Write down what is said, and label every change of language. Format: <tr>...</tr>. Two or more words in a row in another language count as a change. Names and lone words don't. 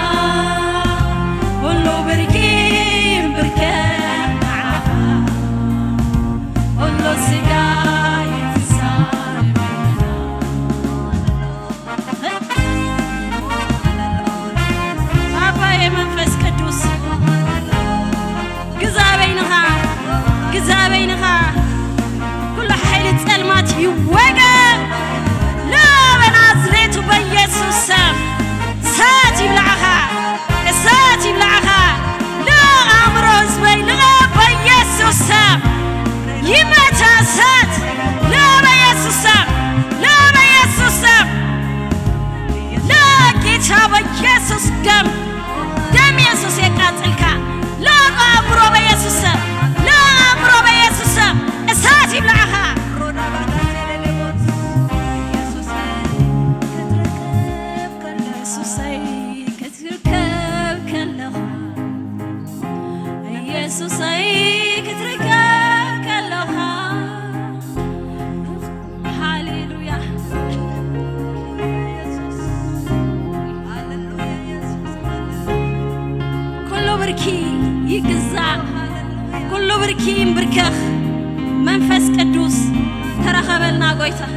<ti>ኩሉ ብርኪ ይምብርከክ ንዓኻ ኩሉ ስጋ ይግዛእ ኣባዬ መንፈስ ቅዱስ ግዛእ በይንኻ ኩሉ ሓይሊ ጸልማት ይወገድ</ti> <am>በናዝሬቱ በኢየሱስ ስም</am> <ti>እሳት ይብላዕኻ ንኣእምሮ ህዝበይ በኢየሱስ ስም ይመታ እሳት በኢየሱስ ስም</ti> <am>ጌታ በኢየሱስ ደም</am> <ti>ኢየሱስ የቃጽልካ ለአእምሮ በኢየሱስ ስም እሳት ይብላዕኻ ኢየሱሰይ ክትርከብ ከለኻ ሃሌሉያ ኩሉ ብርኪ ይግዛእ ኩሉ ብርኪ ይምብርከኽ መንፈስ ቅዱስ ተረኸበልና ጎይታ</ti>